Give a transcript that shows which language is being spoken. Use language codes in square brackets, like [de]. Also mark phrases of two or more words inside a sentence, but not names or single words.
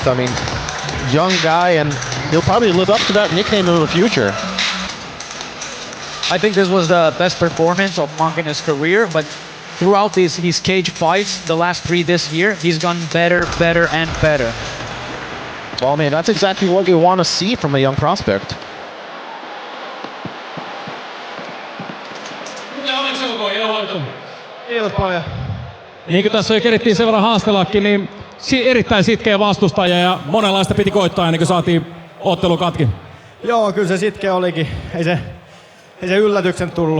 [en] I mean, young guy, and he'll probably live up to that nickname in the future. I think this was the best performance of Mankinen's career, but throughout his cage fights, the last 3 this year, he's gone better, and better. Well, man, that's exactly what you want to see from a young prospect. [fi] Kiitos paljon. Niin kuin tässä jo kerittiin sen verran haastellakin, niin erittäin sitkeä vastustaja ja monenlaista piti koittaa ennen kuin saatiin ottelu katki. Joo, kyllä se sitkeä olikin. Ei se yllätyksen tullut.